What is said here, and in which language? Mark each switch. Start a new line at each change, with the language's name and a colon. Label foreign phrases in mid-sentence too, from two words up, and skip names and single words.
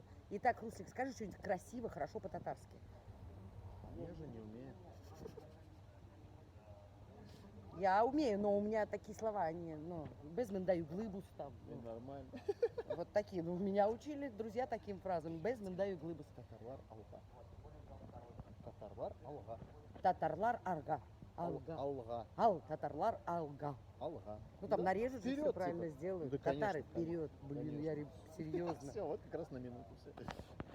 Russian: Итак, Руслик, скажи что-нибудь красиво, хорошо по-татарски. Я же не умею. Я умею, но у меня такие слова, они,
Tatar: без даю глыбус
Russian: там. Нормально. Вот такие. Ну, меня учили друзья таким фразам.
Tatar: Без даю глыбус. Татарлар алга. Татарлар алга. Татарлар арга. Алга. Алга. Татарлар алга. Алга.
Russian: Ну там Да, нарежут, и все вперед, правильно типа. сделают. Да, Татары конечно, вперед. Блин, конечно. я серьезно. Все, вот как раз на минуту все.